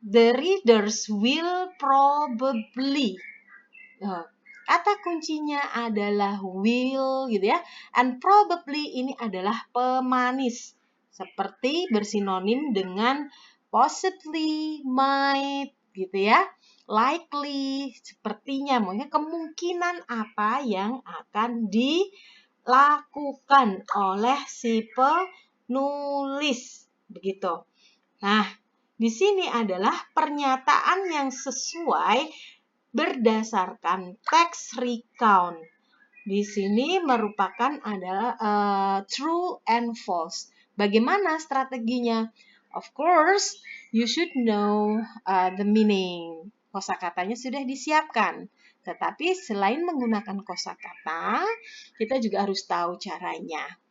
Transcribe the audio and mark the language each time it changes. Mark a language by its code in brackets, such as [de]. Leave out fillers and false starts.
[en] The readers will probably. [id] Kata kuncinya adalah will gitu ya. [en] And probably [id] ini adalah pemanis. Seperti bersinonim dengan possibly, might gitu ya. Likely, sepertinya, mungkin kemungkinan apa yang akan dilakukan oleh si penulis begitu. Nah, di sini adalah pernyataan yang sesuai berdasarkan teks recount. Di sini merupakan adalah true and false. Bagaimana strateginya? [en] Of course, you should know the meaning. [id] Kosakatanya sudah disiapkan. Tetapi selain menggunakan kosakata, kita juga harus tahu caranya.